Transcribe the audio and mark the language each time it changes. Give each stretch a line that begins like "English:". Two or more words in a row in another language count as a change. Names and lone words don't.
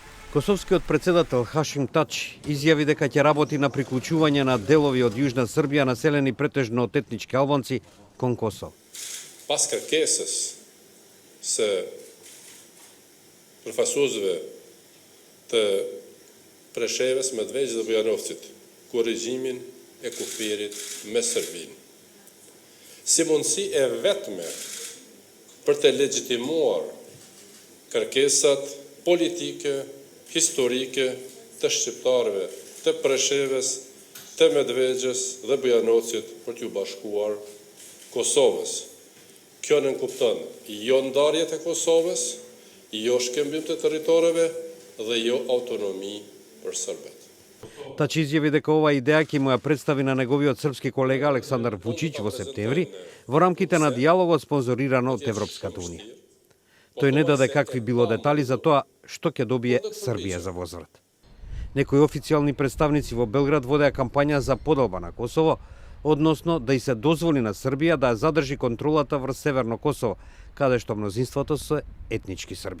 Macedonian: Косовскиот председател Хашим Тач изјави дека ќе работи на приклучување на делови од Јужна Србија населени претежно од етнички албанци кон Косово.
Albanian: Pas kërkesës së përfaqësuesve të Preshevës, Medvegjit dhe Bujanovcit korrigjimin e kufirit me Serbinë. Si mundësi e vetme për të legjitimuar kërkesat politike, historike të shqiptarëve të Preshevës, të Medvegjës dhe Bujanovcit për t'ju bashkuar Kosovës. Kjo nënkupton jo ndarjet e Kosovës, jo shkembim të territoreve dhe jo autonomi për Serbët.
Macedonian: Тач изјави дека оваа идеја ќе му ја представи на неговиот српски колега Александар Вучич во септември во рамките на дијалогот спонзориран од Европската унија. Тој не даде какви било детали за тоа што ќе добие Србија за возврат. Некои официјални представници во Белград водеа кампања за поделба на Косово, односно да и се дозволи на Србија да ја задржи контролата врз Северно Косово, каде што мнозинството се етнички срби.